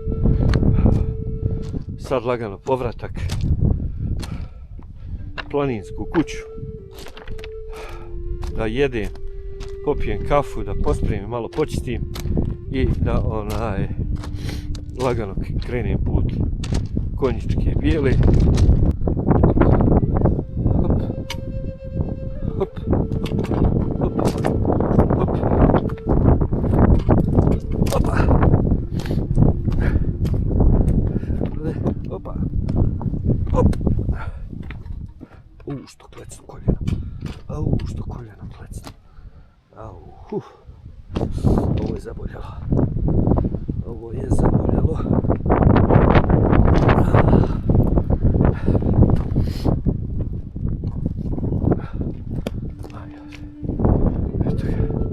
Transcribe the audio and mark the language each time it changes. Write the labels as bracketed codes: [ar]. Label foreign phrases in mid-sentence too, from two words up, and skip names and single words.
[bs] Sad lagano povratak. Planinsku kuću. Da jedem, popijem kafu, da pospremim, malo počistim i da lagano krenem put Konjičke Bijele. Hop, hop, hop, hop, opa, opa, hop. Što klecnu koljeno, što koljeno klecnu. Ovo je zaboljelo. Ovo je zaboljelo. Eto ga.